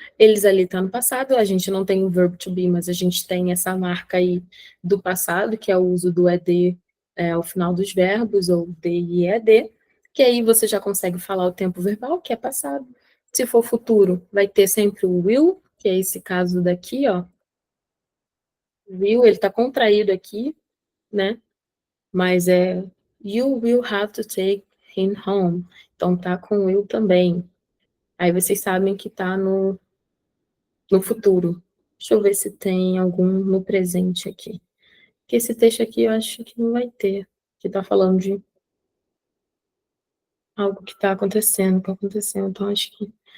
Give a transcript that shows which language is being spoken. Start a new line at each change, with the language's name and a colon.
Portuguese: Eles ali estão no passado, a gente não tem o verb to be, mas a gente tem essa marca aí do passado, que é o uso do ed ao final dos verbos, ou d e ed, que aí você já consegue falar o tempo verbal, que é passado. Se for futuro, vai ter sempre o will, que é esse caso daqui, ó. Will, ele está contraído aqui, né? Mas é
English: you will have to take him home.
Portuguese: Então tá com will também. Aí vocês sabem que tá no futuro. Deixa eu ver se tem algum no presente aqui. Porque esse texto aqui eu acho que não vai ter. Que tá falando de algo que tá acontecendo, que aconteceu. Então acho que...